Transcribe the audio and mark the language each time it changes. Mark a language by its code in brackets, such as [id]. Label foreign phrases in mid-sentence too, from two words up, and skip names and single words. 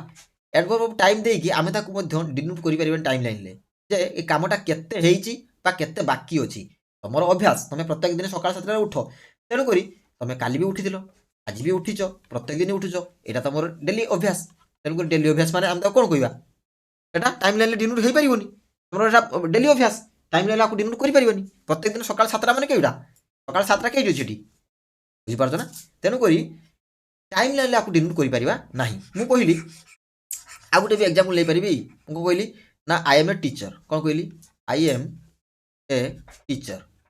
[en] adverb of time [or] ଦେଇକି ଆମେ ତାକୁ ମଧ୍ୟ ଡିନୋଟ୍ କରିପାରିବା [en] time line [or] ଯେ ଏ କାମଟା କେତେ ହେଇଛି ବା କେତେ ବାକି ଅଛି। ତମର ଅଭ୍ୟାସ, ତମେ ପ୍ରତ୍ୟେକ ଦିନ ସକାଳ 7ଟାରେ ଉଠ। ତେଣୁକରି ତମେ କାଲି ବି ଉଠିଥିଲ, ଆଜି ବି ଉଠିଛ, ପ୍ରତ୍ୟେକ ଦିନ ଉଠୁଛ। ଏଇଟା ତମର ଡେଲି ଅଭ୍ୟାସ। ତେଣୁକରି ଡେଲି ଅଭ୍ୟାସ ମାନେ ଆମେ ତାକୁ କ'ଣ କହିବା? এটা [en] time line [or] ডিনোট ହେଇପାରିବନି। ତମର ଏଟା ଡେଲି ଅଭ୍ୟାସ, [en] time line [or] ଆକୁ ଡିନୋଟ୍ କରିପାରିବନି। ପ୍ରତ୍ୟେକ ଦିନ ସକାଳ 7ଟା ମାନେ କେଉଁଟା? ସକାଳ 7ଟା କେଉଁଠି ଅଛି ଏଠି? ବୁଝିପାରୁଛ ନା? ତେଣୁକରି [en] time line [or] ଆକୁ ଡିନୋଟ୍ କରିପାରିବା ନାହିଁ। ମୁଁ କହିଲି ଆଉ ଗୋଟେ ବି ଏକ୍ଜାମ୍ପଲ୍ ନେଇପାରିବି। ମୁଁ କହିଲି ନା [en] I am a teacher. [or] କ'ଣ କହିଲି? [en] I am a teacher.